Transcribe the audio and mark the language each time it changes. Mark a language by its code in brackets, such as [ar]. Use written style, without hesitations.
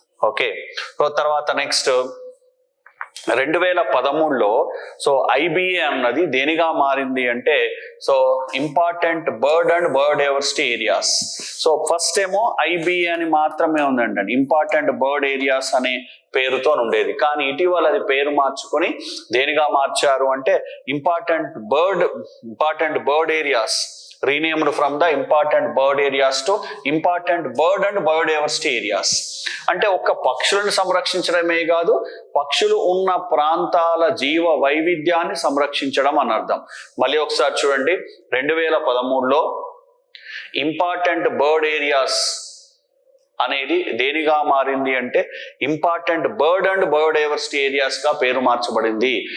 [te] Okay, so తర్వాత next 2013లో so IBA అన్నది దేనిగా మారింది అంటే so important bird and biodiversity areas. So first ఏమో ఐబిఏ అని మాత్రమే ఉందండి, ఇంపార్టెంట్ బర్డ్ ఏరియాస్ అనే పేరుతో ఉండేది. కానీ ఇటీవల అది పేరు మార్చుకొని దేనిగా మార్చారు అంటే [en] Important bird areas, renamed from the important bird areas to important bird and biodiversity areas. [te] అంటే ఒక్క పక్షులను సంరక్షించడమే కాదు, పక్షులు ఉన్న ప్రాంతాల జీవ వైవిధ్యాన్ని సంరక్షించడం అని అర్థం. మళ్ళీ ఒకసారి చూడండి, 2013లో ఇంపార్టెంట్ బర్డ్ ఏరియాస్ అనేది దేనిగా మారింది అంటే important bird and biodiversity areas గా పేరు మార్చబడింది.